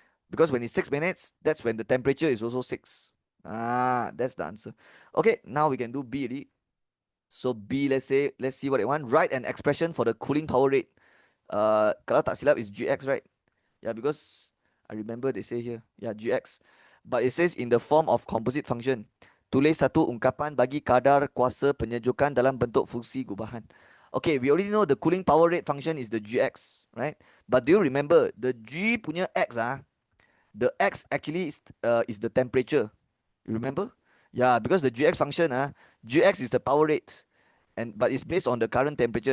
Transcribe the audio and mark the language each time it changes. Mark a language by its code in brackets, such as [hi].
[en] Because when it's 6 minutes, that's when the temperature is also 6. That's the answer. Okay, now we can do B already. So B, let's see what I want. Write an expression for the cooling power rate. [ms] Kalau tak silap [en] is GX, right? Yeah, because I remember they say here, yeah, GX. But it says in the form of composite function. [ms] Tulis satu ungkapan bagi kadar kuasa penyejukan dalam bentuk fungsi gubahan. [en] Okay, we already know the cooling power rate function is the GX, right? But do you remember the G punya X the X actually is the temperature. You remember? Yeah, because the GX function GX is the power rate, but it's based on the current temperature.